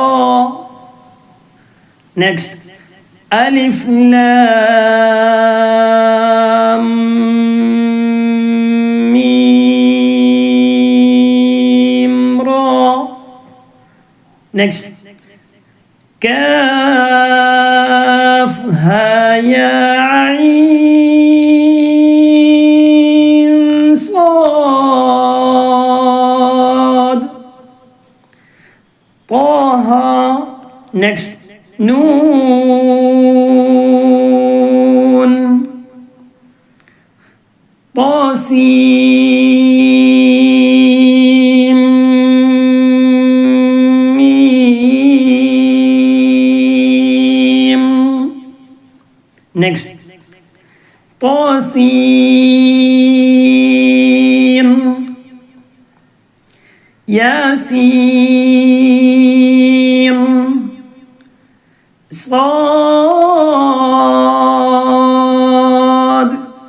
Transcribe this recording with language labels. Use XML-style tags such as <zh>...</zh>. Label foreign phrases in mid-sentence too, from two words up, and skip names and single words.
<ar>നെക്സ്റ്റ് അലിഫ് ലാം next كاف ها يا عين صاد طه. next نون طاسيم. next طاسين. ياسين. صاد.</ar>